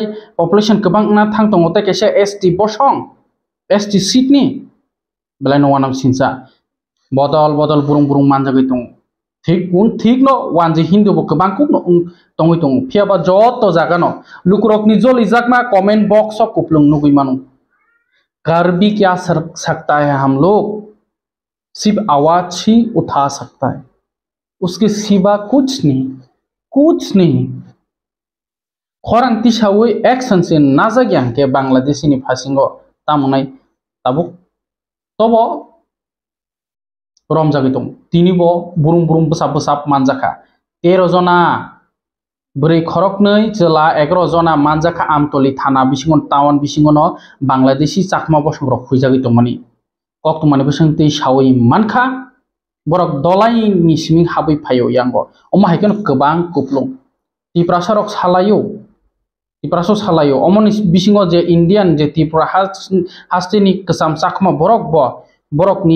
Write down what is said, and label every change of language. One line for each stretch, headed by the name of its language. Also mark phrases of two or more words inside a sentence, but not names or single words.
Kok Borok: पपुलेशन गोबां ना थां दङ ते केसे एसटी बसं एसटी सीट नि बेलाय नवा नाम सिनसा बदल बुरुं मानजागै दङ ठीक न वानजे हिंदू बो गोबां कुक तंगै दङ फियाबा जत जागानो लुकुरकनि जलि जाकमा
English: comment box of
Kok Borok: कुपलुं नुगै मानु
Hindi: कर भी क्या सकता है हम लोग सिर्फ आवाज ही उठा सकता है उसके सिवा कुछ नहीं
Kok Borok: खरांति सावै एक्शन से नाजाग्यां के बांग्लादेशी नि फासिंगो तामुनाय ताबुक तबो रमजागै दं तिनिबो बुरुं बसाब मानजाखा 13 जना ब्रै खरकनै जिल्ला 11 जना मानजाखा आमतली थाना बिसिंगन टाउन बिसिंगन बांग्लादेशी चाकमा बसंग्र खुइजागै दंमानि कक्तमानि बसंति सावै मानखा बरक दलाई नि सिमिं हाबै फायो यांगो अमाहायकन गोबां कुपलुं तिप्रासरक सालायो अमनि बिसिंगो जे इंडियन जे त्रिपुरा हास्टिनि कसाम चाकमा बरकनि